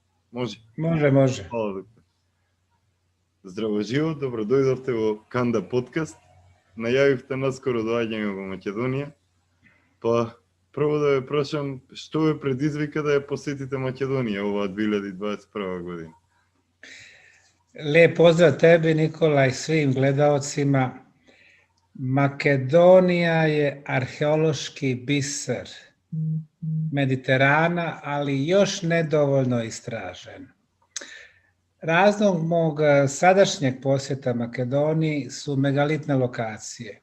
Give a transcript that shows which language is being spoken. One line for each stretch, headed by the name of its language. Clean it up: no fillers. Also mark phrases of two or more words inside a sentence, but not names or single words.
Macedonian: Може?
Bosnian: Može. Hvala,
Macedonian: доктор. Здраво живо, добро дојдовте во Канда подкаст. Најавивте наскоро доаѓање во Македонија. Па, прво да ве прашам, што ве предизвика да ја посетите Македонија оваа 2021 година?
Bosnian: Lijep pozdrav tebi, Nikola, i svim gledaocima. Makedonija je arheološki biser Mediterana, ali još nedovoljno istražen. Razlog mog sadašnjeg posjeta Makedoniji su megalitne lokacije.